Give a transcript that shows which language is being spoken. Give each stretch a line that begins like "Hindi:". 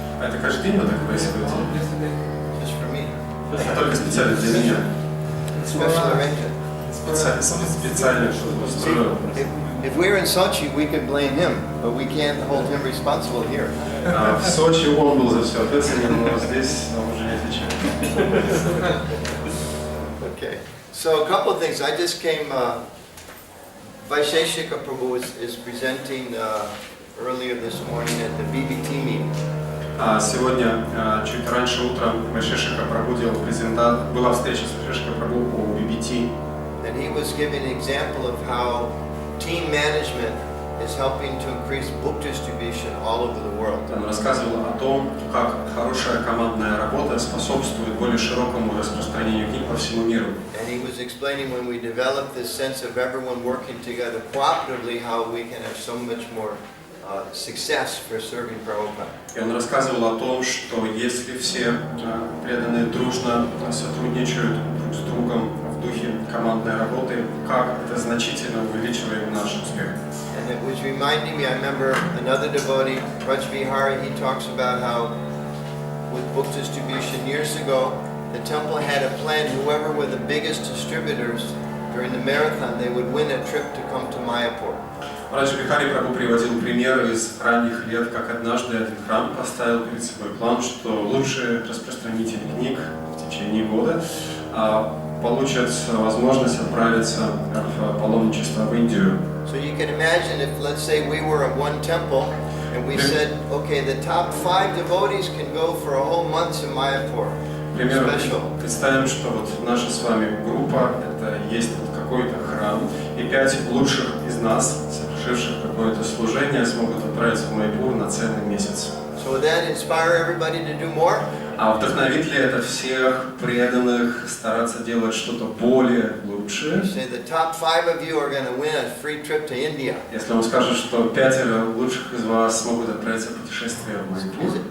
Russian: А это каждый день вы так происходит?
English: Just for me.
Russian: Это только специально для меня.
English: Special arrangement.
Russian: Специально, чтобы устроил.
English: If we were in Sochi, we could blame him, but we can't hold him responsible here.
Russian: В Сочи он был за все ответственен, но здесь он уже не отвечает.
English: Okay. So a couple of things. I just came. Vaisheshika Prabhu is presenting earlier this morning at the BBT meeting.
Russian: Сегодня, чуть раньше утром, Вайшешика Прабху делал презентацию, была встреча с Вайшешикой Прабху по BBT.
English: And he was giving an example of how team management is helping to increase book distribution all over the world.
Russian: Он рассказывал о том, как хорошая командная работа способствует более широкому распространению книг по всему миру.
English: And he was explaining when we develop this sense of everyone working together cooperatively, how we can have so much more success for serving Prabhupada.
Russian: И он рассказывал о том, что если все преданные дружно сотрудничают друг с другом в духе командной работы, как это значительно увеличивает наш успех.
English: And it was reminding me, I remember another devotee, Raj Vihari, he talks about how with book distribution years ago, the temple had a plan, whoever were the biggest distributors during the marathon, they would win a trip to come to Mayapur.
Russian: Радж Бихари Прабху приводил примеры из ранних лет, как однажды один храм поставил перед собой план, что лучшие распространители книг в течение года получат возможность отправиться в паломничество в Индию.
English: So you can imagine if, let's say, we were at one temple and we said, okay, the top 5 devotees can go for a whole month in Mayapur.
Russian: Например, представим, что вот наша с вами группа, это есть вот какой-то храм, и 5 лучших из нас, совершивших какое-то служение, смогут отправиться в Майпур на целый месяц.
English: So would that inspire everybody to do more?
Russian: А вдохновит ли это всех преданных стараться делать что-то более лучшее?
English: Say the top 5 of you are going to win a free trip to India.
Russian: Если он скажет, что 5 лучших из вас смогут отправиться в путешествие в Майпур,